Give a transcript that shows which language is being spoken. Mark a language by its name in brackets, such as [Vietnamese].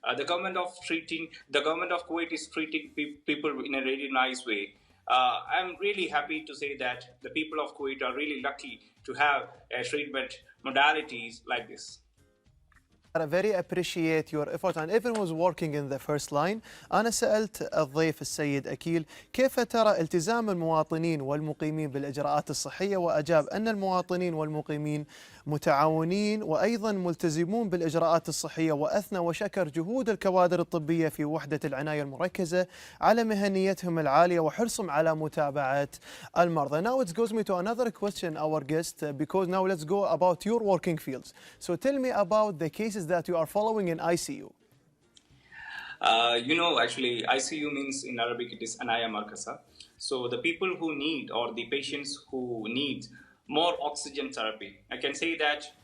[English] The government of Kuwait is treating people in a really nice way. I'm really happy to say that the people of Kuwait are really lucky to have treatment modalities like this. I very appreciate your effort and everyone who's working in the first line. [Arabic] أنا سألت الضيف السيد أخيل كيف ترى التزام المواطنين والمقيمين بالإجراءات الصحية، وأجاب أن المواطنين والمقيمين متعاونين وأيضا ملتزمون بالإجراءات الصحية، وأثنى وشكر جهود الكوادر الطبية في وحدة العناية المركزة على مهنيتهم العالية وحرصهم على متابعة المرضى. [English] Now it goes me to another question, our guest, because now let's go about your working fields. So tell me about the cases that you are following in ICU. Actually, ICU means in Arabic it is [Arabic] العناية المركزة. [English] So the people who need, or the patients who need more oxygen therapy, I can say that